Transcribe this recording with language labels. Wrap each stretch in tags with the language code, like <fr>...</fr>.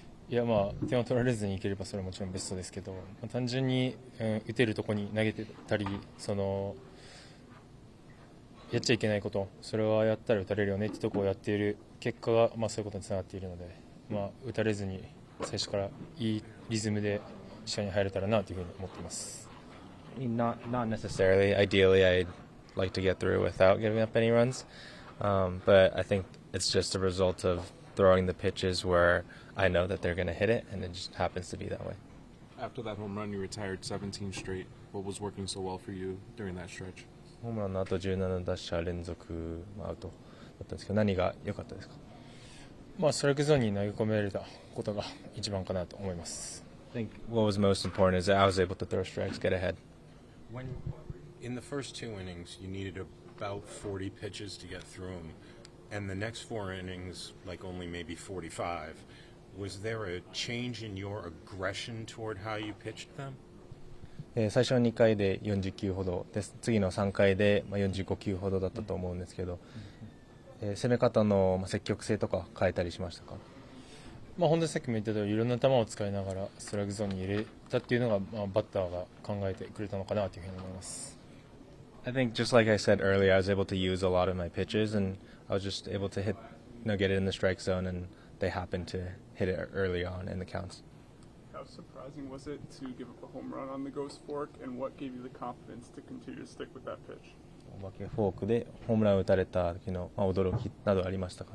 <ja>いや点を取られずにいければそれはもちろんベストですけど、単純に、打てるとこに投げてたり、やっちゃいけないこと、それはやったら打たれるよねってとこをやっている結果が、そういうことにつながっているので、打たれずに最初からいいリズムで試合に入れたらなというふうに思っています。</ja> <en>Not necessarily. Ideally, I'd like to get through without giving up any runs, but I think it's just a result of throwing the pitches where I know that they're going to hit it, and it just happens to be that way. After that home run, you retired 17 straight. What was working so well for you during that stretch?</en> <ja>ホームランの後17打者連続アウトだったんですけど、何が良かったですか？ストライクゾーンに投げ込められたことが一番かなと思います。</ja> <en>I think what was most important is that I was able to throw strikes, get ahead. When in the first 2 innings, you needed about 40 pitches to get through them, and the next 4 innings, like only maybe 45. Was there a change in your aggression toward how you pitched them?</en> <ja>最初の2回で40球ほどです。次の3回で45球ほどだったと思うんですけど、攻め方の積極性とか変えたりしましたか？本当にさっきも言った通り、いろんな球を使いながらストライクゾーンに入れたっていうのが、バッターが考えてくれたのかなというふうに思います。</ja> <en>I think just like I said earlier, I was able to use a lot of my pitches, and I was just able to get it in the strike zone, and they happened to hit it early on in the counts. How surprising was it to give up a home run on the ghost fork, and what gave you the confidence to continue to stick with that pitch?</en> <ja>お化けフォークでホームランを打たれた時の、驚きなどありましたか？</ja>